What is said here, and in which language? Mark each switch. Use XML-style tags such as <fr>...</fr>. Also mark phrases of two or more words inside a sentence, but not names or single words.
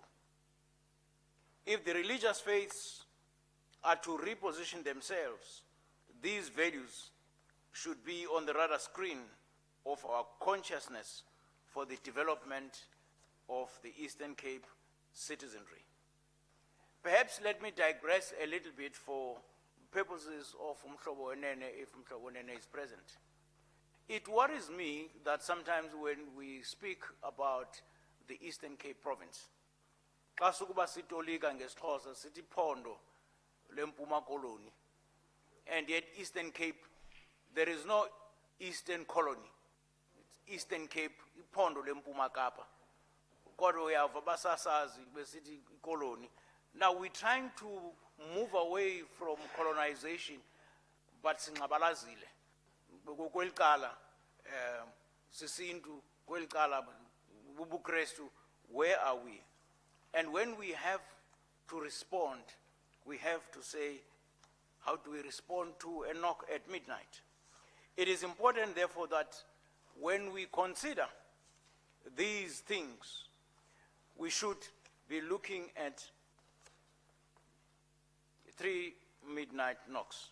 <en>If the religious faiths are to reposition themselves, these values should be on the radar screen of our consciousness for the development of the Eastern Cape citizenry. Perhaps let me digress a little bit for purposes of Umhlobo Wenene, if Umhlobo Wenene is present. It worries me that sometimes when we speak about the Eastern Cape province,</en> <xh>xa sukuba sitolika ngesixhosa sithi phondo lempuma koloni,</xh> <en>and yet Eastern Cape, there is no Eastern colony. It's Eastern Cape,</en> <xh>iphondo lempuma Kapa. Kodwa uyava basasazi besithi koloni.</xh> <en>Now we're trying to move away from colonization, but singabalazile.</en> <xh>Kwelikala, sisintu, kwelikala, bubukrestu,</xh> <en>where are we? And when we have to respond, we have to say, how do we respond to a knock at midnight? It is important, therefore, that when we consider these things, we should be looking at 3 midnight knocks.</en>